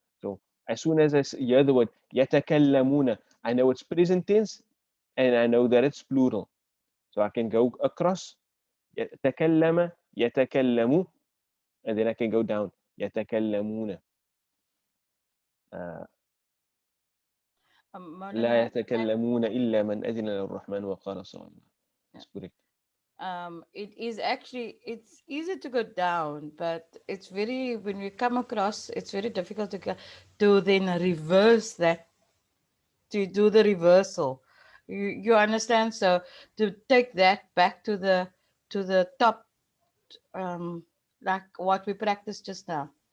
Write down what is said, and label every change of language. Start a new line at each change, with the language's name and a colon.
English: So as soon as I hear the word yatakallamuna, I know it's present tense and I know that it's plural. So I can go across
Arabic: يتكلم يتكلم,
English: and then I can go down يتكلمون.
Arabic: لا
English: Maulana,
Arabic: يتكلمون إلا من أذن للرحمن وقال صواب.
English: That's correct. it is actually, it's easy to go down, but it's very, when we come across, it's very difficult to then reverse that, to do the reversal. You understand? So to take that back to the top, like what we practiced just now.